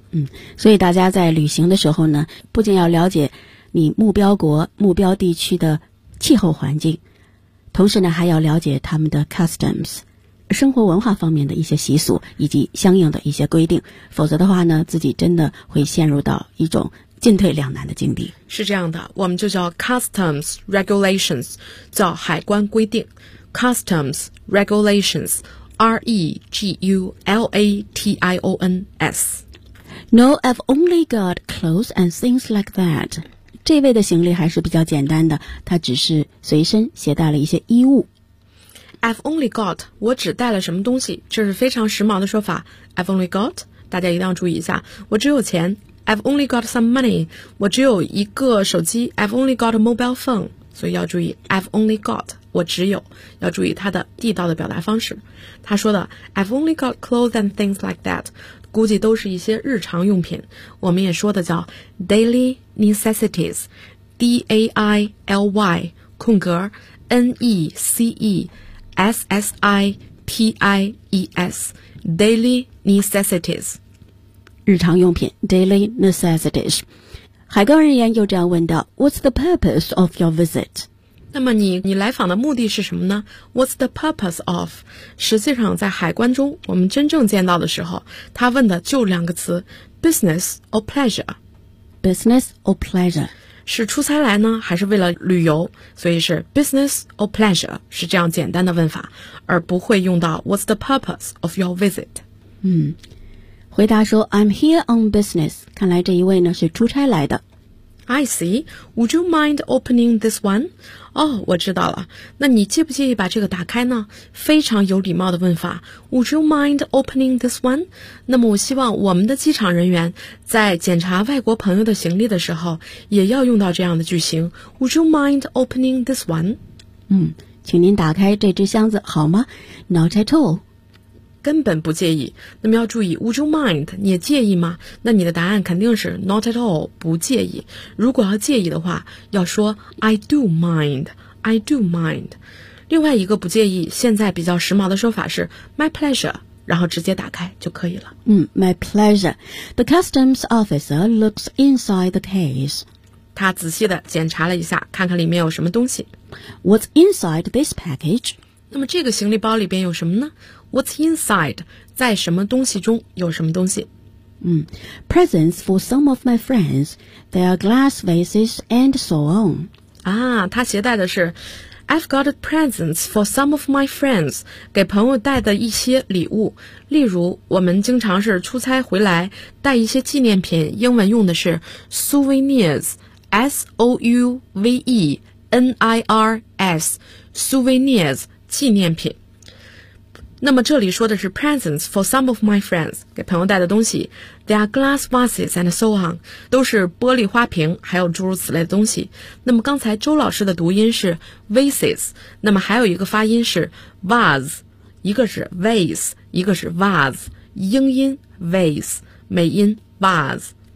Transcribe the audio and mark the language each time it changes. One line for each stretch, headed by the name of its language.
Chinese: 嗯，所以大家在旅行的时候呢，不仅要了解你目标国、目标地区的气候环境，同时呢，还要了解他们的 customs, 生活文化方面的一些习俗以及相应的一些规定，否则的话呢，自己真的会陷入到一种进退两难的境地。是这样的，我们就叫 customs regulations, 叫海关规定。
English: customs regulations, R-E-G-U-L-A-T-I-O-N-S. No, I've only got clothes and things like that.
Chinese: 这位的行李还是比较简单的，他只是随身携带了一些衣物。
English: I've only got,
Chinese: 我只带了什么东西，这是非常时髦的说法。
English: I've only got,
Chinese: 大家一定要注意一下，我只有钱。
English: I've only got some money,
Chinese: 我只有一个手机。
English: I've only got a mobile phone,
Chinese: 所以要注意
English: I've only got,
Chinese: 我只有，要注意他的地道的表达方式。他说的
English: I've only got clothes and things like that,
Chinese: 估计都是一些日常用品。我们也说的叫
English: daily necessities, D-A-I-L-Y, 空格 N-E-C-E-S-S-I-T-I-E-S, daily necessities,
Chinese: 日常用品 daily necessities. 海关人员又这样问道
English: What's the purpose of your visit?
Chinese: 那么你来访的目的是什么呢？
English: What's the purpose of?
Chinese: 实际上在海关中我们真正见到的时候，他问的就两个词，
English: business or pleasure. Business or pleasure.
Chinese: 是出差来呢，还是为了旅游？所以是
English: business or pleasure,
Chinese: 是这样简单的问法，而不会用到
English: What's the purpose of your visit?
Chinese: 回答说
English: I'm here on business,
Chinese: 看来这一位呢是出差来的。
English: I see, would you mind opening this one?
Chinese: 哦、oh, 我知道了，那你介不介意把这个打开呢？非常有礼貌的问法
English: Would you mind opening this one?
Chinese: 那么我希望我们的机场人员在检查外国朋友的行李的时候也要用到这样的句型
English: Would you mind opening this one?
Chinese: 请您打开这只箱子好吗？
English: Not at all,
Chinese: 根本不介意。那么要注意
English: Would you mind?
Chinese: 你也介意吗？那你的答案肯定是
English: Not at all,
Chinese: 不介意。如果要介意的话，要说
English: I do mind, I do mind。
Chinese: 另外一个不介意现在比较时髦的说法是
English: My pleasure,
Chinese: 然后直接打开就可以了。
English: My pleasure. The customs officer looks inside the case.
Chinese: 他仔细地检查了一下，看看里面有什么东西。
English: What's inside this package?
Chinese: 那么这个行李包里边有什么呢？
English: What's inside?
Chinese: 在什么东西中有什么东西？
English: Presents for some of my friends. There are glass vases and so on.
Chinese: 啊，他携带的是
English: I've got presents for some of my friends.
Chinese: 给朋友带的一些礼物。例如，我们经常是出差回来带一些纪念品，英文用的是 souvenirs. S-O-U-V-E-N-I-R-S. Souvenirs, 纪念品。那么这里说的是
English: presents for some of my friends,
Chinese: 给朋友带的东西。
English: They are glass vases and so on,
Chinese: 都是玻璃花瓶还有诸如此类的东西。那么刚才周老师的读音是 vases, 那么还有一个发音是 vase, 一个是 vase, 一个是 vase, 英音 vase, 美音 vase。